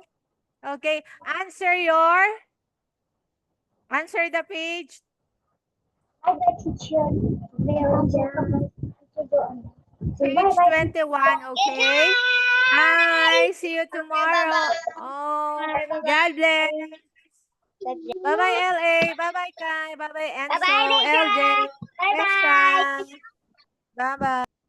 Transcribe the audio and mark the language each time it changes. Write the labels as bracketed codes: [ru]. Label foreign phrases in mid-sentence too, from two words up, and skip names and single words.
[en] Okay, answer the page. Page 21, okay? Hi, see you tomorrow. Oh, God bless. Bye-bye, LA. Bye-bye, Kai. Bye-bye, Enzo, Bye-bye, LJ, Bye-bye. Esha. Bye-bye.